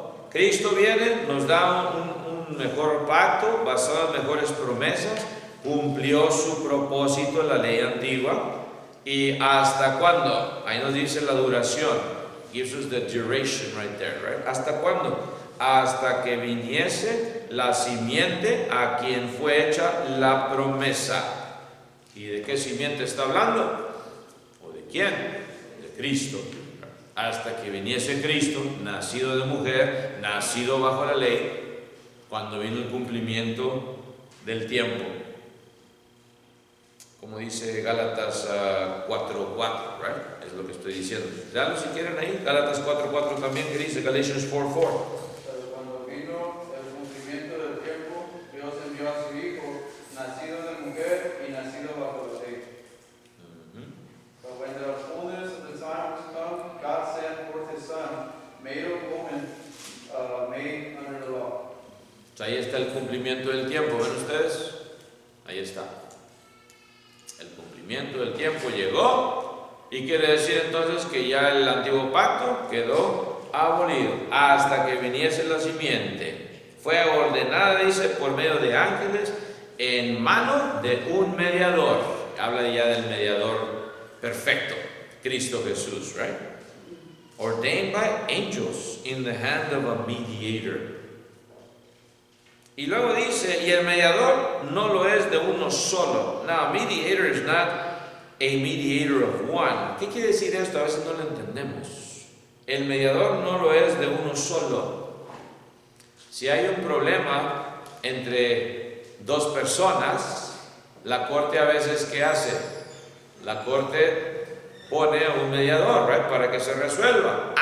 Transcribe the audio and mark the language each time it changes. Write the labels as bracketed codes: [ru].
[es] Cristo viene, nos da un mejor pacto basado en mejores promesas, cumplió su propósito en la ley antigua. ¿Y hasta cuándo? Ahí nos dice la duración. [en] Gives us the duration right there, right? [es] ¿Hasta cuándo? Hasta que viniese la simiente a quien fue hecha la promesa. ¿Y de qué simiente está hablando? ¿O de quién? De Cristo. Hasta que viniese Cristo, nacido de mujer, nacido bajo la ley, cuando vino el cumplimiento del tiempo. Como dice Gálatas 4:4, right? Es lo que estoy diciendo. Dalo si quieren ahí, Gálatas 4:4 también, que dice Galatians 4:4. Pero cuando vino el cumplimiento del tiempo, Dios envió a su Hijo, nacido de mujer y nacido bajo la ley. [en] But when the fullness of the time was come, God sent forth His Son, made of woman, made under the law. [es] Ahí está el cumplimiento del tiempo, ¿ven ustedes? Ahí está. El cumplimiento del tiempo llegó, y quiere decir entonces que ya el antiguo pacto quedó abolido hasta que viniese la simiente. Fue ordenada, dice, por medio de ángeles en mano de un mediador. Habla ya del mediador perfecto, Cristo Jesús, right? [en] Ordained by angels in the hand of a mediator. [es] Y luego dice, y el mediador no lo es de uno solo. [en] Now, mediator is not a mediator of one. [es] ¿Qué quiere decir esto? A veces no lo entendemos. El mediador no lo es de uno solo. Si hay un problema entre dos personas, la corte a veces, ¿qué hace? La corte pone a un mediador, right, para que se resuelva.